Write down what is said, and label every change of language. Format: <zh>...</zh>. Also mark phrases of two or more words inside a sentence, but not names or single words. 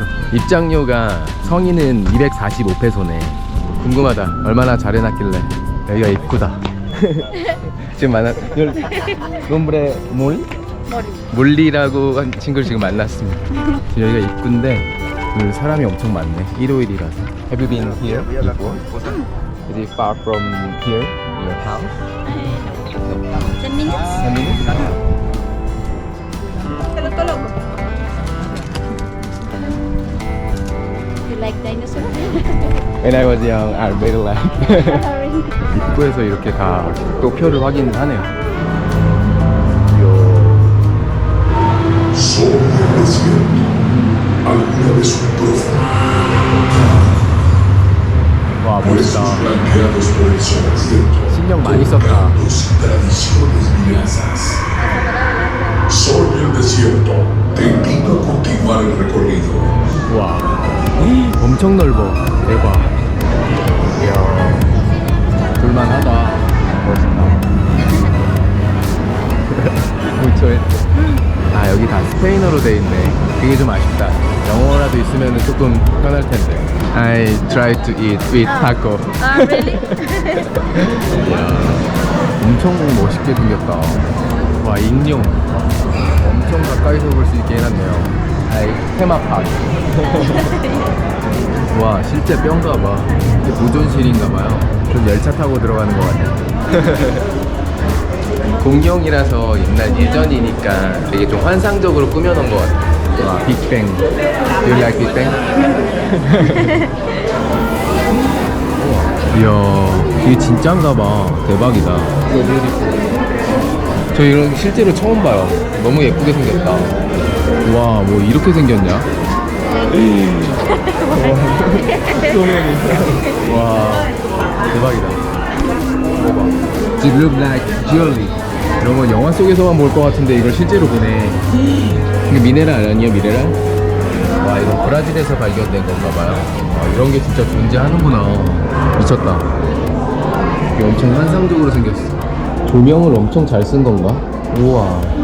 <ko>입장료가 성인은 245페소네. 궁금하다. 얼마나 잘 해놨길래. 여기가 입구다. 지금 nombre 몰리라고 한 친구를 지금 만났습니다. 지금 여기가 입구인데 사람이 엄청 많네. 일요일이라서.</ko> <en>Have you been here before? Is it far from here, your house? 10 minutes? 10 minutes? You like dinosaur? When I was young, I really like.</en> <ko>입구에서 이렇게 다 또 표를 확인을 하네요.</ko> <es>Sobre el desierto, alguna vez un prófugo,</es> <ko>와,</ko> <es>huesos</es> <ko>멋있다.</ko> <es>blanqueados por el sol abierto,</es> <ko>신경 많이 썼다.</ko> <es>cantos y tradiciones milenarias. Sobre el desierto, te invito a continuar el recorrido.</es> <ko>와, 엄청 넓어. 대박. 이야, 볼만하다. 멋있다. 아, 여기 다 스페인어로 돼 있네. 그게 좀 아쉽다. 영어라도 있으면 조금 편할 텐데.</ko> <en>I tried to eat with taco. Really?</en> <ko>이야, 엄청 멋있게 생겼다. 와, 익룡. 엄청 가까이서 볼 수 있게 해놨네요. 아이, 테마파크. 와, 실제 뼈인가봐. 이게 보존실인가봐요. 좀 열차 타고 들어가는 것 같네. 공룡이라서 옛날 예전이니까 되게 좀 환상적으로 꾸며놓은 것 같아. 와, 빅뱅.</ko> <en>You like</en> <ko>빅뱅? 이야, 이게 진짠가봐. 대박이다. 저 이런 실제로 처음 봐요. 너무 예쁘게 생겼다. 와, 뭐 이렇게 생겼냐? 와, 대박이다. 먹어봐.</ko> <en>It look like jewelry.</en> <ko>이런 건 영화 속에서만 볼 것 같은데 이걸 실제로 보네. 이게 미네랄 아니야, 미네랄? 와, 이거 브라질에서 발견된 건가 봐요. 와, 이런 게 진짜 존재하는구나. 미쳤다. 이게 엄청 환상적으로 생겼어. 조명을 엄청 잘 쓴 건가? 우와.</ko>